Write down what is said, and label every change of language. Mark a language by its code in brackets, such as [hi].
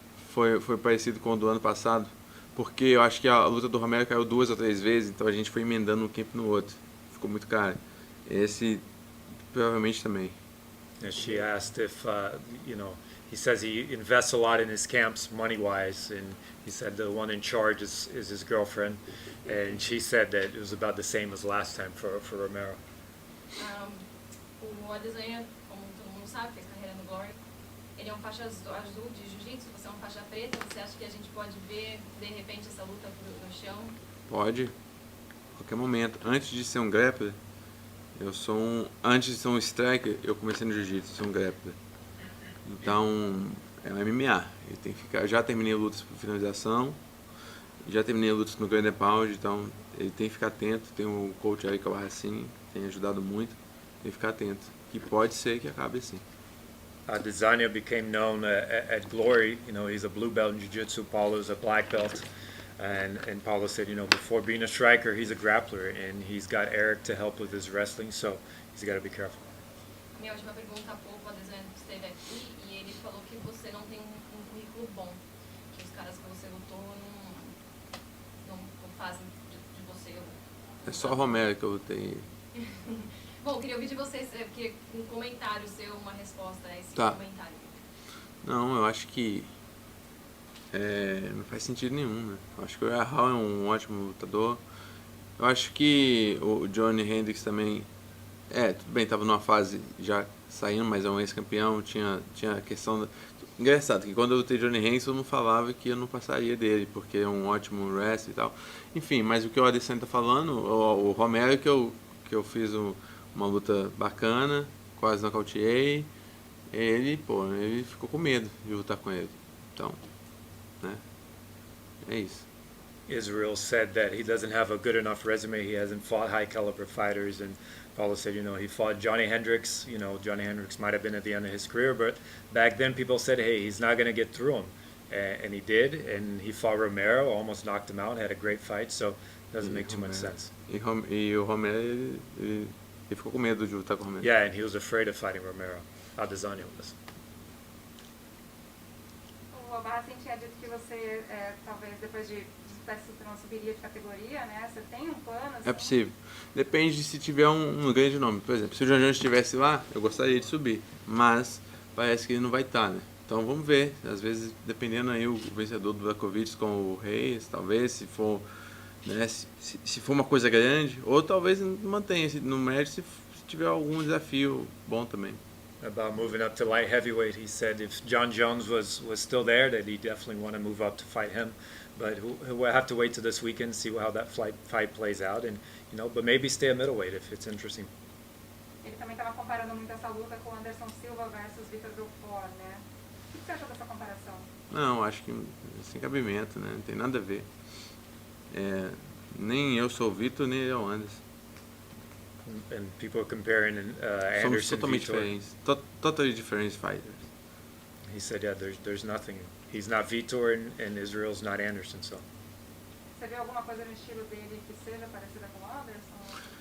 [pt] Foi parecido com o do ano passado, porque eu acho que a luta do Romero caiu 2 ou 3 vezes, então a gente foi emendando um camp no outro. Ficou muito caro. Esse provavelmente também. [en] And she asked if, he says he invests a lot in his camps money-wise, and he said the one in charge is his girlfriend, and she said that it was about the same as last time for Romero. [pt] O Adesanya, como todo mundo sabe, fez carreira no Glory. Ele é um faixa azul de jiu-jitsu, você é uma faixa preta. Você acha que a gente pode ver, de repente, essa luta no chão? Pode, a qualquer momento. Antes de ser um grappler, antes de ser um striker, eu comecei no jiu-jitsu, ser um grappler. Então, é um MMA. Ele tem que ficar. Eu já terminei lutas por finalização, já terminei lutas no Grand Pound, então ele tem que ficar atento. Tem um coach aí que é o Racine, tem ajudado muito. Tem que ficar atento. Que pode ser que acabe assim. [en] Adesanya became known at Glory. He's a blue belt in jiu-jitsu. Paulo's a black belt. And Paulo said, before being a striker, he's a grappler, and he's got Eric to help with his wrestling, so he's got to be careful. [pt] Minha última pergunta, há pouco, o Adesanya esteve aqui e ele falou que você não tem um currículo bom, que os caras que você lutou não fazem de você. É só o Romero que eu lutei. Bom, queria ouvir de vocês, um comentário seu, uma resposta a esse comentário. Não, eu acho que não faz sentido nenhum, né? Eu acho que o Israel é um ótimo lutador, Eu acho que o Johnny Hendricks também, tudo bem, tava numa fase já saindo, mas é um ex-campeão, tinha a questão da... Engraçado, que quando eu lutei Johnny Hendricks eu não falava que eu não passaria dele, porque é um ótimo wrestler e tal. Enfim, mas o que o Adesanya tá falando, o Romero que eu fiz uma luta bacana, quase nocauteei, ele ficou com medo de lutar com ele. Então, né, é isso. [en] Israel said that he doesn't have a good enough resume. He hasn't fought high caliber fighters. And Paulo said, he fought Johnny Hendricks. Johnny Hendricks might have been at the end of his career, but back then people said, hey, he's not going to get through him. And he did. And he fought Romero, almost knocked him out, had a great fight. So it doesn't make too much sense. [pt] E o Romero, ele ficou com medo de lutar com o Romero. [en] Yeah, and he was afraid of fighting Romero. Adesanya was. [pt] O Barra tinha dito que você, talvez depois de disputar esse cinturão, subiria de categoria, né? Você tem um plano? Assim? É possível. Depende de se tiver um grande nome. Por exemplo, se o John Jones estivesse lá, eu gostaria de subir. Mas parece que ele não vai estar, né? Então vamos ver. Às vezes, dependendo aí, o vencedor do Blakovic com o Reis, talvez, se for, né, se for uma coisa grande, ou talvez mantenha no médio se tiver algum desafio bom também. [en] About moving up to light heavyweight, he said if John Jones was still there, that he definitely want to move up to fight him. But we'll have to wait till this weekend, see how that fight plays out, and but maybe stay at middleweight if it's interesting. [pt] Ele também estava comparando muito essa luta com Anderson Silva versus Vitor Belfort, né? O que você achou dessa comparação? Não, acho que sem cabimento, né? Não tem nada a ver. Nem eu sou o Vitor, nem ele é o Anderson. [en] And people are comparing [pt] Somos [en] Anderson [pt] totalmente [en] Vitor. [pt] diferentes. [en] Totally different fighters. He said, yeah, there's nothing. He's not Vitor and Israel's not Anderson, so. [pt] Você vê alguma coisa no estilo dele que seja parecida com o Anderson?